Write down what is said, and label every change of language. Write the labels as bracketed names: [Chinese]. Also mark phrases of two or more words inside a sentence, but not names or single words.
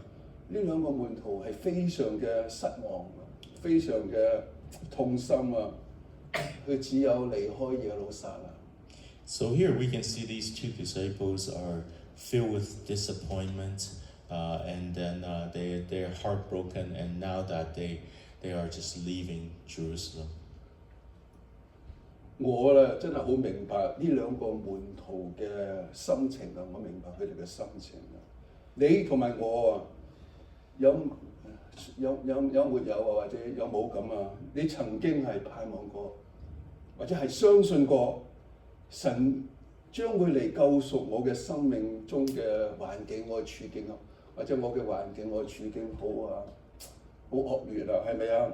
[Cantonese] 呢兩個門徒係非常嘅失望，非常嘅痛心佢只有離開耶路撒冷。 [English] So here we can see these two disciples are filled with disappointment, and then they're heartbroken, and now that they are just leaving Jerusalem. [Cantonese] 我真係好明白呢兩個門徒嘅心情我明白佢哋嘅心情你同埋我有沒有或者有冇咁你曾經係盼望過，或者係相信過神將會嚟救贖我嘅生命中嘅環境，我嘅處境或者我嘅環境我嘅處境好惡劣係咪啊？